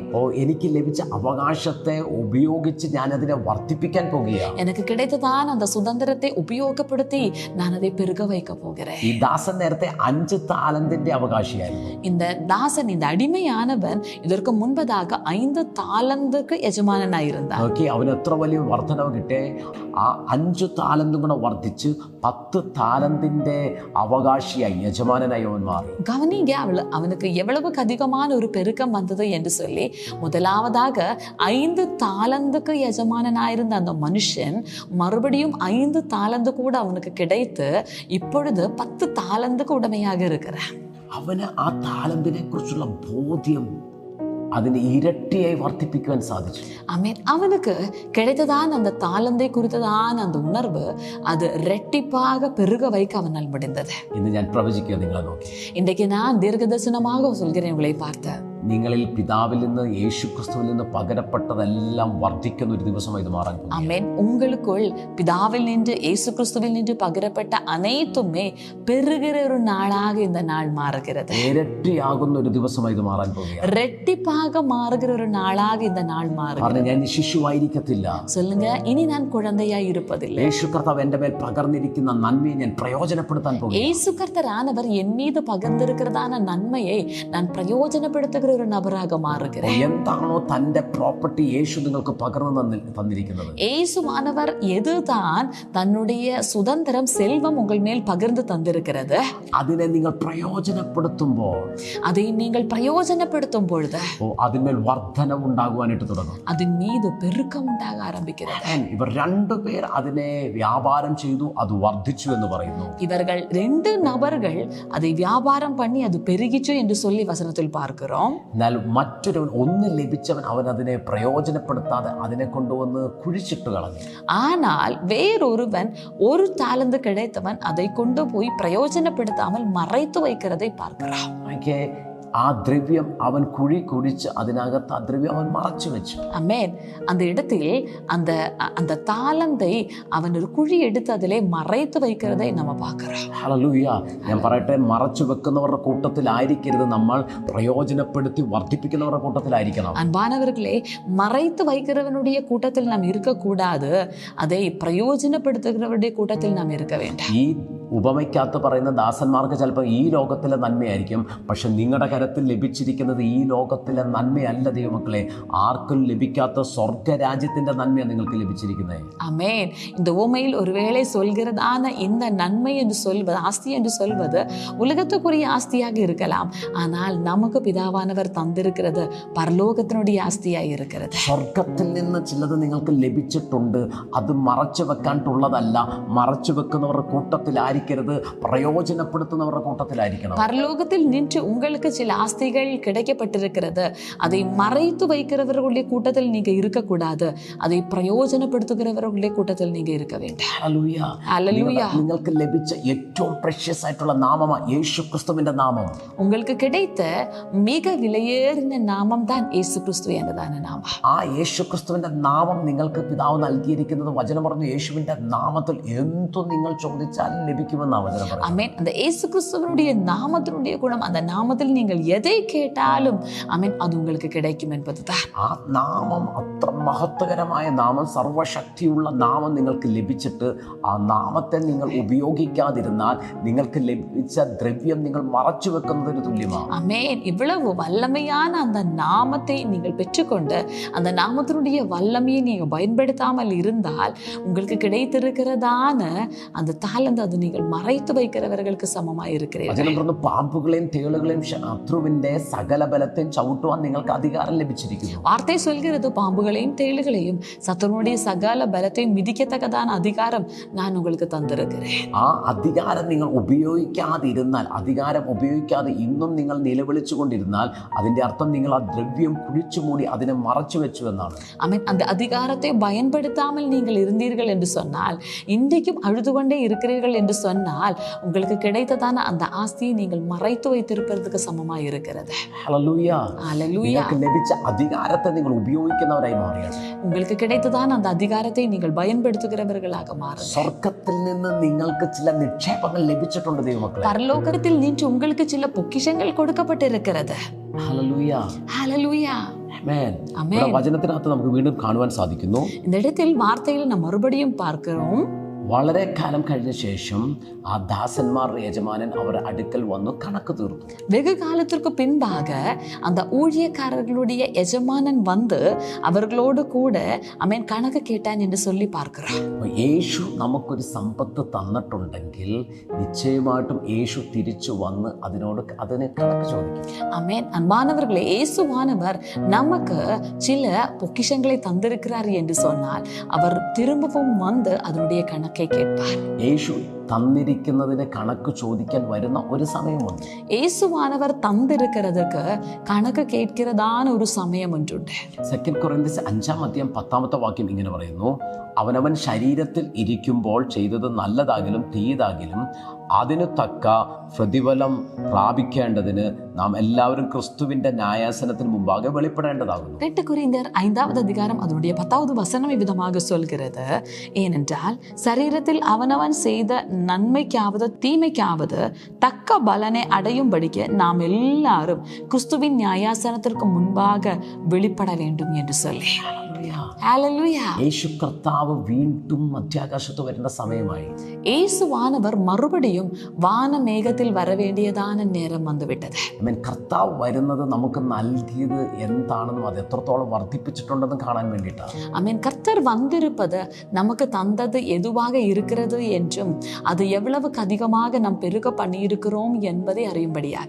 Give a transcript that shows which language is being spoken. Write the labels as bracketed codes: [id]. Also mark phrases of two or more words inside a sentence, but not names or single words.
[ml] എനിക്ക് ലഭിച്ച അവകാശത്തെ ഉപയോഗിച്ച് ഞാൻ അതിനെ വർദ്ധിപ്പിക്കാൻ പോകുകയാണ്. [ta] எனக்கு கிடைத்ததான அந்த சுதந்திரத்தை உபயோகப்படுத்தி நான் அதை பெருக வைக்க போகிறேன். [ml] ഈ ദാസൻ നേരത്തെ 5 താലന്തിന്റെ അവകാശിയായിരുന്നു. [ta] இந்த தாசன், இந்த அடிமையானவன் இதற்கு முன்பதாக 5 தாலந்துக்கு எஜமானனாயிருந்தான். [ml] അവന് എത്ര വലിയ വർധനവ് കിട്ടേ, ആ 5 താലന്തും കൂടെ വർദ്ധിച്ച് 10 താലന്തിന്റെ അവകാശിയായി, യജമാനനായി അവൻ മാറി. [ta] கவனிங்க, அவனுக்கு எவ்வளவுக்கு அதிகமான ஒரு பெருக்கம் வந்தது என்று சொல்லி, முதலாவதாக 5 தாலந்துக்கு எஜமானனாயிருந்த அந்த மனுஷன் மறுபடியும் 5 தாலந்து கூட அவனுக்கு கிடைத்து இப்பொழுது 10 தாலந்துக்கு உடமையாக இருக்கிறான். [ml] അവന് ആ താലന്തിനെ കുറിച്ചുള്ള ബോധ്യം അതിന് ഇരട്ടിയായി വർദ്ധിപ്പിക്കുവാൻ സാധിച്ചു. [ta] ஆமென். அவனுக்கு கிடைத்ததான அந்த தாளந்தை குறித்ததான அந்த உணர்வு அது ரெட்டிப்பாக பெருக வைக்க அவனால் முடிந்தது. [ml] ഇന്ന് ഞാൻ പ്രവചിക്കുക നിങ്ങളെ നോക്കി. [ta] இன்றைக்கு நான் தீர்க்கதரிசனமாக சொல்கிறேன் உங்களை பார்த்து. [ml] നിങ്ങളിൽ പിതാവിൽ നിന്ന് യേശുക്രിസ്തുവിൽ നിന്ന് പകരപ്പെട്ടതെല്ലാം വർദ്ധിക്കുന്ന ഒരു ദിവസമായി ഇത് മാറാൻ പോകുന്നു. [ta] ஆமென். உங்களுக்குள் பிதாவில் நின்று இயேசு கிறிஸ்துவில் நின்று பகிரப்பட்ட அனைத்துமே பெருகிற ஒரு நாளாக இந்த நாள் மாறுகிறது. [ml] ഇരട്ടിയാകുന്ന ഒരു ദിവസമായി ഇത് മാറാൻ പോകുകയാണ്. [ta] ரெட்டிப்பாக மாறுகிற ஒரு நாளாக இந்த நாள் மாறுகிறது. [ml] കാരണം ഞാൻ ശിശുവായിരിക്കത്തില്ല. [ta] சொல்லுங்க, இனி நான் குழந்தையாய் இருப்பதில்லை. [ml] യേശു കർത്താവ് എൻ്റെ മേൽ പകർന്നിരിക്കുന്ന നന്മയെ ഞാൻ പ്രയോജനപ്പെടുത്താൻ പോകുന്നു. [ta] இயேசு கர்த்தரானவர் என் மீது பகிர்ந்திருக்கிறதான நன்மையை நான் பிரயோஜனப்படுத்துகிற ஒரு நபராக மாறுகிறேன். [ml] എന്താണോ തന്റെ പ്രോപ്പർട്ടി യേശു നിങ്ങൾക്ക് പകർന്നു തന്നിരിക്കുന്നത്, [ta] இயேசுவானவர் எதுதான் தன்னுடைய சுதந்திரம், செல்வம் உங்கள் மேல் பகிர்ந்து தந்திருக்கிறது, [ml] അതിനെ നിങ്ങൾ പ്രയോജനപ്പെടുത്തുമ്പോൾ, [ta] அதை நீங்கள் பிரயோஜனப்படுத்தும் பொழுது [ml] അതിന്മേൽ വർധനവ് ഉണ്ടാകുവാനായിട്ട് തുടങ്ങും. [ta] அதன் மீது பெருக்கம் உண்டாக ஆரம்பிக்கிறது. [ml] ഇവർ 2 പേർ അതിനെ വ്യാപാരം ചെയ്തു, അത് വർദ്ധിച്ചു എന്ന് പറയുന്നു. [ta] இவர்கள் 2 நபர்கள் அதை வியாபாரம் பண்ணி அது பெருகிச்சு என்று சொல்லி வசனத்தில் பார்க்கிறோம். [ml] എന്നാൽ മറ്റൊരുവൻ, ഒന്ന് ലഭിച്ചവൻ, അവൻ അതിനെ പ്രയോജനപ്പെടുത്താതെ അതിനെ കൊണ്ടുവന്ന് കുഴിച്ചിട്ട് കളഞ്ഞു. [ta] ஆனால் வேறொருவன் 1 தாலந்து கிடைத்தவன் அதை கொண்டு போய் பிரயோஜனப்படுத்தாமல் மறைத்து வைக்கிறதை பார்க்கிறோம். [ml] ആ ദ്രവ്യം അവൻ കുഴി കുഴിച്ച് അതിനകത്ത് ആ ദ്രവ്യം അവൻ മറച്ചു വെച്ചു. [ta] அமேன். அந்த இடத்தில் அந்த அந்த தாளந்தை அவன் ஒரு குழி எடுத்து அதிலே மறைத்து வைக்கிறதை நம்ம பார்க்கிறோம். [ml] ഹല്ലേലൂയ. ഞാൻ പറയട്ടെ, മറച്ചു വെക്കുന്നവരുടെ കൂട്ടത്തിലായിരിക്കരുത് നമ്മൾ, പ്രയോജനപ്പെടുത്തി വർദ്ധിപ്പിക്കുന്നവരുടെ കൂട്ടത്തിലായിരിക്കണം. [ta] அன்பானவர்களே, மறைத்து வைக்கிறவனுடைய கூட்டத்தில் நாம் இருக்கக்கூடாது, அதை பிரயோஜனப்படுத்துகிறவருடைய கூட்டத்தில் நாம் இருக்க வேண்டும். [ml] ഈ ഉപമയ്ക്കകത്ത് പറയുന്ന ദാസന്മാർക്ക് ചിലപ്പോൾ ഈ ലോകത്തിലെ നന്മയായിരിക്കും, പക്ഷെ നിങ്ങളുടെ കരത്തിൽ ലഭിച്ചിരിക്കുന്നത് ഈ ലോകത്തിലെ നന്മയല്ല ദൈവമക്കളെ. ആർക്കും ലഭിക്കാത്ത സ്വർഗരാജ്യത്തിന്റെ നന്മയാണ് നിങ്ങൾക്ക് ലഭിച്ചിരിക്കുന്നത്. [ta] ஆமென். இந்த உவமையில் ஒருவேளை சொல்கிறதான இந்த நன்மை என்று சொல்வது, ஆஸ்தி என்று சொல்வது உலகத்துக்குரிய ஆஸ்தியாக இருக்கலாம், ஆனால் நமக்கு பிதாவானவர் தந்திருக்கிறது பரலோகத்தினுடைய ஆஸ்தியாய் இருக்கிறது. [ml] സ്വർഗത്തിൽ നിന്ന് ചിലത് നിങ്ങൾക്ക് ലഭിച്ചിട്ടുണ്ട്. അത് മറച്ചു വെക്കാനുള്ളതല്ല. മറച്ചു വെക്കുന്നവരുടെ കൂട്ടത്തിലായിരിക്കരുത്, പ്രയോജനപ്പെടുത്തുന്നവരുടെ കൂട്ടത്തിലായിരിക്കണം. [ta] பரலோகத்தில் நின்று உங்களுக்கு சில ஆஸ்திகள் கிடைக்கப்பட்டிருக்கிறது, அதை மறைத்து வைக்கிறவர்களுடைய கூட்டத்தில் நீங்க இருக்கக்கூடாது, அதை பிரயோஜனப்படுத்துகிறவர்களுடைய கூட்டத்தில் நீங்க இருக்க வேண்டும். [ml] ഹല്ലേലൂയ. നിങ്ങൾക്ക് ലഭിച്ച ഏറ്റവും പ്രഷ്യസ് ആയിട്ടുള്ള നാമമാണ് യേശു ക്രിസ്തുവിന്റെ നാമം. [ta] உங்களுக்கு கிடைத்த மிக விலையேறின நாமம் தான் இயேசு கிறிஸ்து [ml] എന്നതാണ് നാമം. ആ യേശു ക്രിസ്തുവിന്റെ നാമം നിങ്ങൾക്ക് പിതാവ് നൽകിയിരിക്കുന്നത്. വചനം പറഞ്ഞു, യേശുവിന്റെ നാമത്തിൽ എന്തു നിങ്ങൾ ചോദിച്ചാലും ലഭിക്കുമെന്നാണ് വചനം പറയുന്നത്. [ta] ஆமென். அந்த இயேசு கிறிஸ்துவினுடைய நாமத்தினுடைய குணம், அந்த நாமத்தில் நீங்கள் எதை கேட்டாலும் ஆமென், அது உங்களுக்கு கிடைக்கும் என்பதுதான். [ml] ആ നാമം അത്ര മഹത്വകരമായ നാമം, സർവശക്തിയുള്ള നാമം നിങ്ങൾക്ക് ലഭിച്ചിട്ട് ആ നാമത്തെ നിങ്ങൾ ഉപയോഗിക്കാതിരുന്നാൽ നിങ്ങൾക്ക് ലഭിച്ച ദ്രവ്യം നിങ്ങൾ മറച്ചു വെക്കുന്നതിന് തുല്യമാണ്. [ta] ஆமென். இவ்வளவு வல்லமையான அந்த நாமத்தை நீங்கள் பெற்றுக்கொண்டு அந்த நாமத்தினுடைய வல்லமையை நீங்க பயன்படுத்தாமல் இருந்தால் உங்களுக்கு கிடைத்திருக்கிறதான அந்த தாளந்து அது நீங்கள் மறைத்து வைக்கிறவர்களுக்கு சமமாய் இருக்கிறீர்கள். [ml] വചനം പറഞ്ഞു, പാമ്പുകളെയും തേളുകളെയും ശത്രുവിന്റെ സകല ബലത്തെയും ചവിട്ടുവാൻ നിങ്ങൾക്ക് അധികാരം ലഭിച്ചിരിക്കുന്നു. [ta] வார்த்தை சொல்கிறது, பாம்புகளையும் தேளுகளையும் சத்துருடைய சகல பலத்தையும் மிதிக்கத்தக்கதான அதிகாரம் நான் உங்களுக்கு தந்திருக்கிறேன். [ml] ആ അധികാരം നിങ്ങൾ ഉപയോഗിക്കാതിരുന്നാൽ, അധികാരം ഉപയോഗിക്കാതെ ഇന്നും നിങ്ങൾ നിലവിളിച്ചു കൊണ്ടിരുന്നാൽ, അതിന്റെ അർത്ഥം നിങ്ങൾ ആ ദ്രവ്യം കുഴിച്ചു മൂടി അതിനെ മറച്ചു വെച്ചു എന്നാണ്. [ta] ஆமென். அந்த அதிகாரத்தை பயன்படுத்தாமல் நீங்கள் இருந்தீர்கள் என்று சொன்னால், இன்றைக்கும் அழுது கொண்டே இருக்கிறீர்கள் என்று சொன்னால், உங்களுக்கு கிடைத்ததான அந்த ஆஸ்தியை நீங்கள் மறைத்து வைத்திருப்பதற்கு சமமாய் இருக்கிறது. [ml] ഹല്ലേലൂയ. [ta] ஹல்லேலூயா. [ml] നിങ്ങൾക്ക് ലഭിച്ച അധികാരത്തെ നിങ്ങൾ ഉപയോഗിക്കുന്നവരായി മാറിയാണ്. [ta] உங்களுக்கு கிடைத்ததான அந்த அதிகாரத்தை நீங்கள் பயன்படுத்துகிறவர்களாக மாறுங்கள். [ml] സ്വർഗത്തിൽ നിന്ന് നിങ്ങൾക്ക് ചില നിക്ഷേപങ്ങൾ ലഭിച്ചിട്ടുണ്ട് ദൈവമക്കളെ. [ta] பரலோகத்தில் நின்று உங்களுக்கு சில பொக்கிஷங்கள் கொடுக்கப்பட்டிருக்கிறது. [ml] ഹല്ലേലൂയ. [ta] ஹல்லேலூயா. [ml] ആമേൻ. ആമേൻ. ഇവിടെ വചനത്തിനകത്ത് നമുക്ക് വീണ്ടും കാണുവാൻ സാധിക്കുന്നു, [ta] இந்த இடத்தில் வார்த்தையில் நாம் மறுபடியும் பார்க்கிறோம், [ml] വളരെ കാലം കഴിഞ്ഞ ശേഷം ആ ദാസന്മാരുടെ യജമാനൻ അവരുടെ അടുക്കൽ വന്നു കണക്ക് തീർത്തു. [ta] வெகு காலத்திற்கு பின்பாக அந்த ஊழியக்காரர்களுடைய எஜமானன் வந்து அவர்களோடு கூட அவன் கணக்கு கேட்டான் என்று சொல்லி பார்க்கிறோம். [ml] യേശു നമുക്കൊരു സമ്പത്ത് തന്നിട്ടുണ്ടെങ്കിൽ നിശ്ചയമായിട്ടും യേശു തിരിച്ചു വന്ന് അതിന് കണക്ക് ചോദിക്കും. [ta] ஆமென். அன்பானவர்களே, இயேசுவானவர் நமக்கு சில பொக்கிஷங்களை தந்திருக்கிறார் என்று சொன்னால் அவர் திரும்பவும் வந்து அதனுடைய கணக்கை கேட்பார். [ml] യേശു തന്നിരിക്കുന്നതിന് കണക്ക് ചോദിക്കാൻ വരുന്ന ഒരു സമയമുണ്ട്. [ta] இயேசுவானவர் தந்திருக்கிறதுக்கு கணக்கு கேட்கிறதான ஒரு சமயம் ஒன்றுண்டு. [ml] 2 കൊരിന്ത്യർ 5:10 ഇങ്ങനെ പറയുന്നു, അവനവൻ ശരീരത്തിൽ ഇരിക്കുമ്പോൾ ചെയ്തത് നല്ലതാകിലും തീയതാകിലും അതിനു തക്ക പ്രതിഫലം പ്രാപിക്കേണ്ടതിന് നാം എല്ലാവരും ക്രിസ്തുവിന്റെ ന്യായാസനത്തിന് മുമ്പാകെ വെളിപ്പെടേണ്ടതാകുന്നു. [ta] 2 கொரிந்தியர் 5வது அதிகாரம் அதனுடைய 10வது வசனம் இவ்விதமாக சொல்கிறது, ஏனென்றால் சரீரத்தில் அவனவன் செய்த நன்மைக்காவது தீமைக்காவது தக்க பலனை அடையும்படிக்கு நாம் எல்லாரும் கிறிஸ்துவின் நியாயாசனத்திற்கு முன்பாக வெளிப்பட வேண்டும் என்று சொல்லி. ஹல்லேலூயா. [ml] യേശു കർത്താവ് വീണ്ടും മധ്യാകാശത്ത് വരുന്ന സമയമായി. [ta] இயேசுவானவர் மறுபடியும் வானமேகத்தில் வர வேண்டியதான நேரம் வந்துவிட்டது. [ml] കർത്താവ് വരുന്നത് നമുക്ക് നൽകിയത് എന്താണെന്നും അത് എത്രത്തോളം വർദ്ധിപ്പിച്ചിട്ടുണ്ടെന്നും കാണാൻ വേണ്ടിയിട്ടാണ്. [ta] ஆமென். கர்த்தர் வந்திருப்பது நமக்கு தந்தது எதுவாக இருக்கிறது என்றும் அது எவ்வளவுக்கு அதிகமாக நாம் பெருக பண்ணியிருக்கிறோம் என்பதை அறியும்படியாக.